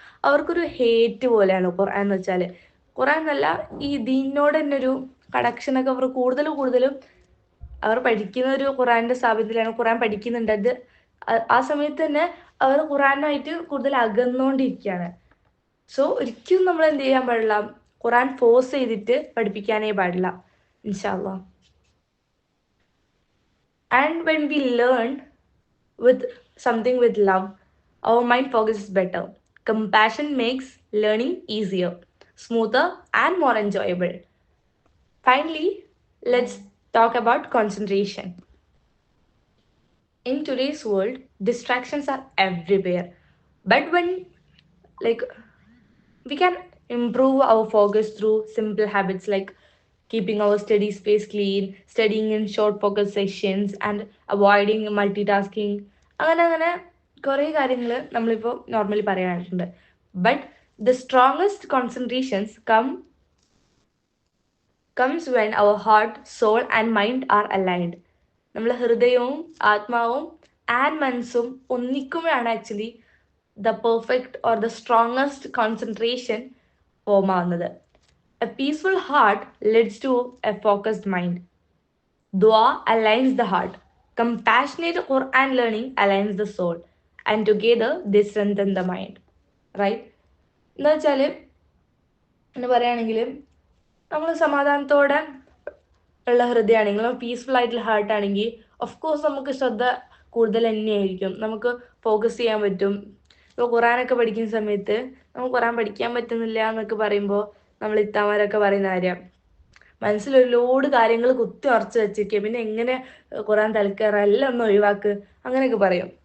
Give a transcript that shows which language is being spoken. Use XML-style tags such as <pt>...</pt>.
<ml>അവർക്കൊരു ഹേറ്റ് പോലെയാണ് ഖുർആൻ എന്ന് വെച്ചാൽ. ഖുർആൻ എന്നല്ല, ഈ ദീനിനോട് തന്നെ ഒരു കണക്ഷനൊക്കെ അവർ കൂടുതലും അവർ പഠിക്കുന്ന ഒരു ഖുർആൻ്റെ സ്ഥാപനത്തിലാണ്, ഖുർആൻ പഠിക്കുന്നുണ്ട്. അത് ആ സമയത്ത് തന്നെ അവർ ഖുർആനുമായിട്ട് കൂടുതൽ അകന്നുകൊണ്ടിരിക്കുകയാണ്. സോ ഒരിക്കലും നമ്മൾ എന്ത് ചെയ്യാൻ പാടില്ല, ഖുർആൻ ഫോഴ്സ് ചെയ്തിട്ട് പഠിപ്പിക്കാനേ പാടില്ല ഇൻഷാ അല്ലാഹ്.</ml> <en>And when we learn with something with love, our mind focuses better. Compassion makes learning easier, smoother, and more enjoyable. Finally, let's talk about concentration. In today's world, distractions are everywhere. But we can improve our focus through simple habits like keeping our study space clean, studying in short focus sessions, and avoiding multitasking.</en> <ml>അങ്ങനെ കുറേ കാര്യങ്ങൾ നമ്മളിപ്പോൾ normally പറയാനായിട്ടുണ്ട്.</ml> <en>But the strongest concentrations comes when our heart, soul and mind are aligned.</en> <ml>നമ്മൾ ഹൃദയവും ആത്മാവും and മനസ്സും ഒന്നിക്കുമ്പോഴാണ് actually</ml> <en>the perfect or the strongest concentration form</en> <ml>ആവുന്നത്.</ml> <en>A peaceful heart leads to a focused mind. Dua aligns the heart. Compassionate Quran learning aligns the soul. And together they strengthen the mind. Right?</en> <ml>എന്താ വെച്ചാൽ എന്ന് പറയുകയാണെങ്കിൽ നമ്മൾ സമാധാനത്തോടെ ഉള്ള ഹൃദയമാണെങ്കിൽ, peaceful ആയിട്ടുള്ള heart ആണെങ്കിൽ ഓഫ് കോഴ്സ് നമുക്ക് ശ്രദ്ധ കൂടുതൽ തന്നെയായിരിക്കും, നമുക്ക് ഫോക്കസ് ചെയ്യാൻ പറ്റും. ഇപ്പോൾ ഖുറാനൊക്കെ പഠിക്കുന്ന സമയത്ത് നമുക്ക് ഖുറാൻ പഠിക്കാൻ പറ്റുന്നില്ല എന്നൊക്കെ പറയുമ്പോൾ നമ്മൾ ഇത്താമാരൊക്കെ പറയുന്ന കാര്യം, മനസ്സിലൊരു ലോഡ് കാര്യങ്ങൾ കുത്തി ഉറച്ച് വെച്ചിരിക്കുക, പിന്നെ എങ്ങനെ ഖുറാൻ തലക്കയറാം, എല്ലാം ഒന്ന് ഒഴിവാക്ക്, അങ്ങനെയൊക്കെ പറയും.</ml>